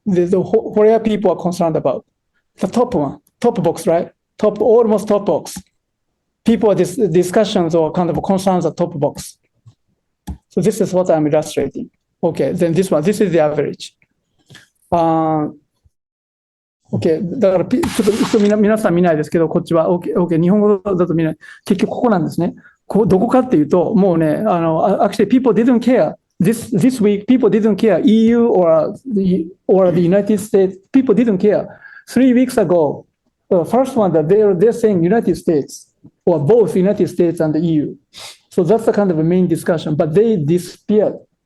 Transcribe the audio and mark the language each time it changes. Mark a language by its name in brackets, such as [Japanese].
[English] Where people are concerned about. The top one, top box, right? Almost top box. People discussions or kind of concerns are top box. So this is what I'm illustrating. Okay, then this is the average. OK。 [Japanese] だからちょっと皆さん見ないですけど、こっちは OK。日本語だと見ない。結局ここなんですね。どこかっていうと、もうね、 [English] actually people didn't care. This week, people didn't care. EU or the United States, people didn't care. 3 weeks ago, the first one that they're saying United States, or both United States and the EU. So that's the kind of a main discussion, but they disappeared